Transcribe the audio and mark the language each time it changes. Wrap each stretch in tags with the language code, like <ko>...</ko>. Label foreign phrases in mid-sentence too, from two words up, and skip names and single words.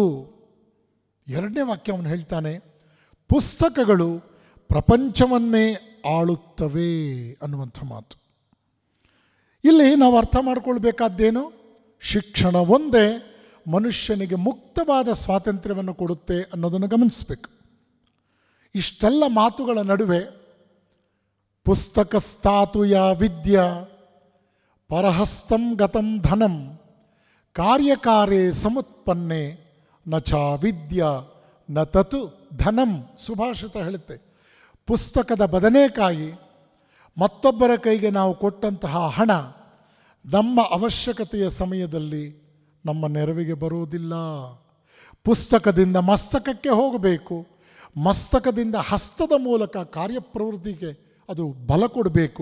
<kn>ಎರಡನೇ ವಾಕ್ಯ ಅವನು ಹೇಳ್ತಾನೆ, ಪುಸ್ತಕಗಳು ಪ್ರಪಂಚವನ್ನೇ ಆಳುತ್ತವೆ ಅನ್ನುವಂಥ ಮಾತು. ಇಲ್ಲಿ ನಾವು ಅರ್ಥ ಮಾಡಿಕೊಳ್ಬೇಕಾದ್ದೇನು, ಶಿಕ್ಷಣ ಒಂದೇ ಮನುಷ್ಯನಿಗೆ ಮುಕ್ತವಾದ ಸ್ವಾತಂತ್ರ್ಯವನ್ನು ಕೊಡುತ್ತೆ ಅನ್ನೋದನ್ನು ಗಮನಿಸಬೇಕು. ಇಷ್ಟೆಲ್ಲ ಮಾತುಗಳ ನಡುವೆ</kn> <sa>ಪುಸ್ತಕಸ್ಥಾತು ಯಾ ವಿದ್ಯಾ ಪರಹಸ್ತಂ ಗತಂ ಧನಂ ಕಾರ್ಯಕಾರೇ ಸಮುತ್ಪನ್ನೆ ನ ಚ ವಿದ್ಯಾ ನ ತತು ಧನಂ.</sa> <kn>ಸುಭಾಷಿತ ಹೇಳುತ್ತೆ, ಪುಸ್ತಕದ ಬದನೆಕಾಯಿ, ಮತ್ತೊಬ್ಬರ ಕೈಗೆ ನಾವು ಕೊಟ್ಟಂತಹ ಹಣ ನಮ್ಮ ಅವಶ್ಯಕತೆಯ ಸಮಯದಲ್ಲಿ ನಮ್ಮ ನೆರವಿಗೆ ಬರುವುದಿಲ್ಲ. ಪುಸ್ತಕದಿಂದ ಮಸ್ತಕಕ್ಕೆ ಹೋಗಬೇಕು, ಮಸ್ತಕದಿಂದ ಹಸ್ತದ ಮೂಲಕ ಕಾರ್ಯಪ್ರವೃತ್ತಿಗೆ ಅದು ಬಲ ಕೊಡಬೇಕು.</kn>